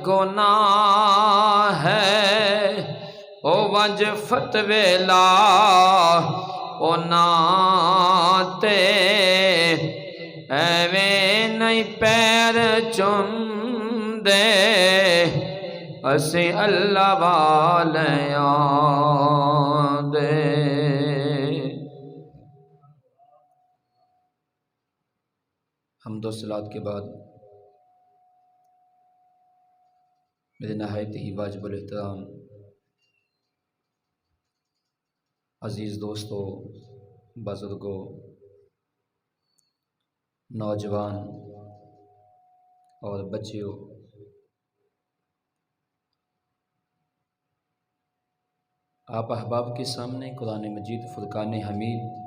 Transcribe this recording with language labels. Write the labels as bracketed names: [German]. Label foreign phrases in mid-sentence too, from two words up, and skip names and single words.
[Saraiki] گناہ ہے او ونج فتوی لا او ناتے ایویں نہیں پیر چم دے اسے اللہ والیاں دے۔ [Urdu] حمد و صلوات کے بعد میرے نہایت ہی واجب الاحترام عزیز دوستو، بزرگوں، نوجوان اور بچیوں، آپ احباب کے سامنے قرآن مجید فرقان حمید